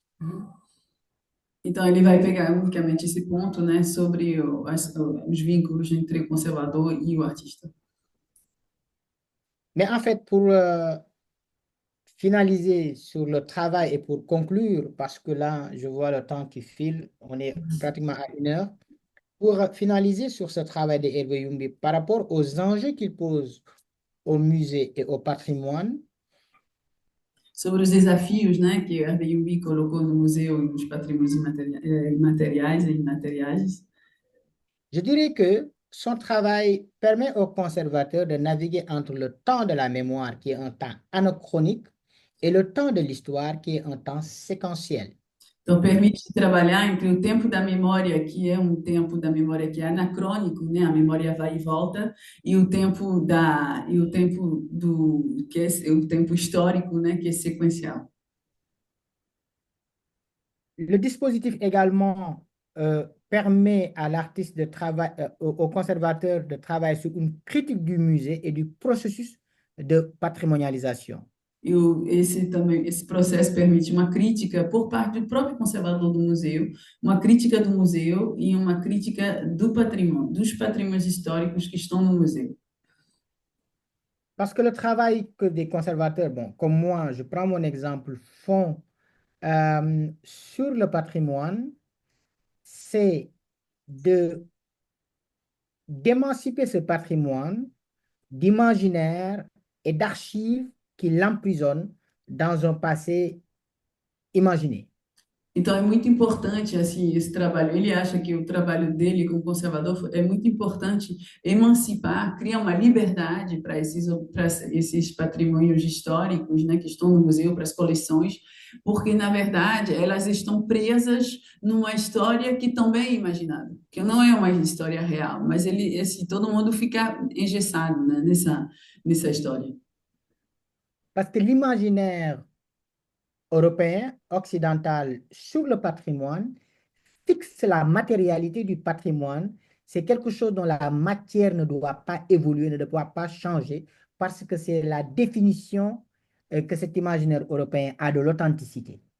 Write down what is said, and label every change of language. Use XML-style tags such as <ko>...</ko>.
<pt>Uhum. Então, ele vai pegar unicamente esse ponto, né, sobre os vínculos entre o conservador e o artista.</pt> <fr>Mais en fait, pour finaliser sur le travail et pour conclure, parce que là, je vois le temps qui file, on est pratiquement à 1 heure. Pour finaliser sur ce travail de Hervé Youmbi, par rapport aux enjeux qu'il pose au musée et au patrimoine,</fr> <pt>Sobre os desafios, né, que o Airbnb colocou no museu e nos patrimônios materiais e imateriais.</pt> <fr>je dirais que son travail permet aux conservateurs de naviguer entre le temps de la mémoire, qui est un temps anachronique, et le temps de l'histoire, qui est un temps séquentiel.</fr> <pt>Então, permite trabalhar entre o tempo da memória, que é um tempo da memória que é anacrônico, né? A memória vai e volta, e o tempo do que é o tempo histórico, né? Que é sequencial.</pt> <fr>Le dispositif également permet à l'artiste de travailler, au conservateur de travailler sur une critique du musée et du processus de patrimonialisation.</fr> <pt>Esse processo permite uma crítica por parte do próprio conservador do museu, uma crítica do museu e uma crítica do patrimônio, dos patrimônios históricos que estão no museu.</pt> <fr>Parce que le travail que des conservateurs, bon, comme moi, je prends mon exemple, font sur le patrimoine, c'est de d'émanciper ce patrimoine d'imaginaire et d'archives qui l'emprisonnent dans un passé imaginé.</fr> <pt>Então, é muito importante, assim, esse trabalho. Ele acha que o trabalho dele como conservador é muito importante emancipar, criar uma liberdade para esses patrimônios históricos, né, que estão no museu, para as coleções, porque, na verdade, elas estão presas numa história que também é imaginada, que não é uma história real, mas todo mundo fica engessado, né, nessa história.</pt> <fr>Parce que l'imaginaire européen, occidental sur le patrimoine fixe la matérialité du patrimoine. C'est quelque chose dont la matière ne doit pas évoluer, ne doit pas changer, parce que c'est la définition que cet imaginaire européen a de l'authenticité.</fr>